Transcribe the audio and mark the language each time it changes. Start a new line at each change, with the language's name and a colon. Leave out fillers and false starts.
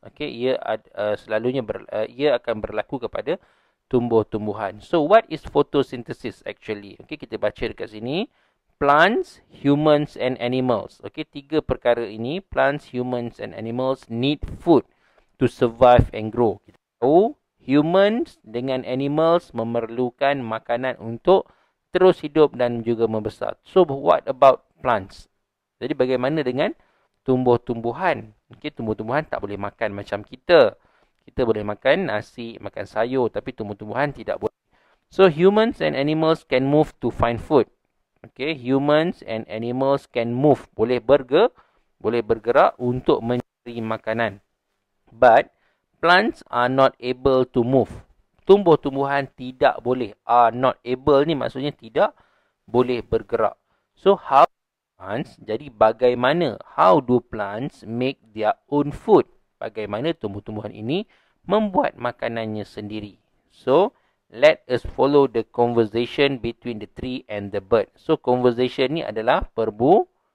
Malay: Okay, ia selalunya ia akan berlaku kepada tumbuh-tumbuhan.
English: So what is photosynthesis actually? Okay,
Malay: kita baca dekat sini.
English: Plants, humans and animals. Okay,
Malay: tiga perkara ini,
English: plants, humans and animals need food to survive and grow.
Malay: Kita tahu humans dengan animals memerlukan makanan untuk terus hidup dan juga membesar.
English: So what about plants?
Malay: Jadi bagaimana dengan tumbuh-tumbuhan? Okay, tumbuh-tumbuhan tak boleh makan macam kita. Kita boleh makan nasi, makan sayur, tapi tumbuh-tumbuhan tidak boleh.
English: So humans and animals can move to find food. Okay, humans and animals can move,
Malay: boleh bergerak untuk mencari makanan.
English: But plants are not able to move.
Malay: Tumbuh-tumbuhan tidak boleh.
English: Are not able
Malay: ni maksudnya tidak boleh bergerak.
English: So how plants?
Malay: Jadi bagaimana?
English: How do plants make their own food?
Malay: Bagaimana tumbuh-tumbuhan ini membuat makanannya sendiri?
English: So let us follothe the conversation between the tree and the bird.
Malay: So conversation ni adalah perbualan.